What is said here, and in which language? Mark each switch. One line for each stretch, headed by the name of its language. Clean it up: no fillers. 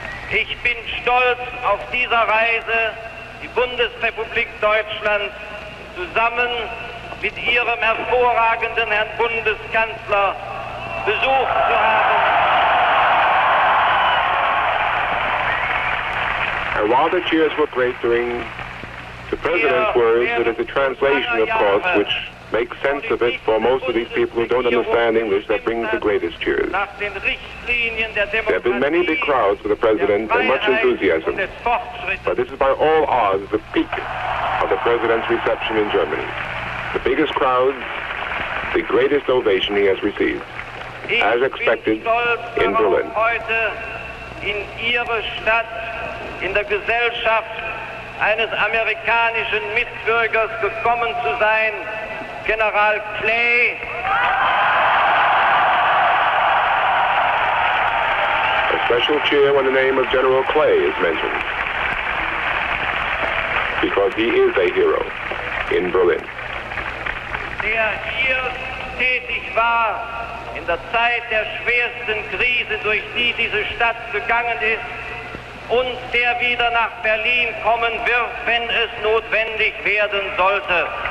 German: Ich bin stolz, auf dieser Reise die Bundesrepublik Deutschland zusammen mit Ihrem hervorragenden Herrn Bundeskanzler besucht zu haben.
English: And while the cheers were great during the President's words, it is a translation, of course, which makes sense of it for most of these people who don't understand English that brings the greatest cheers. There have been many big crowds for the President and much enthusiasm, but this is by all odds the peak of the President's reception in Germany. The biggest crowds, the greatest ovation he has received, as expected in Berlin.
German: Heute in Ihre Stadt, in der Gesellschaft eines amerikanischen Mitbürgers gekommen zu sein, General Clay.
English: A special cheer when the name of General Clay is mentioned, because he is a hero in Berlin.
German: Der hier tätig war in der Zeit der schwersten Krise, durch die diese Stadt gegangen ist, und der wieder nach Berlin kommen wird, wenn es notwendig werden sollte.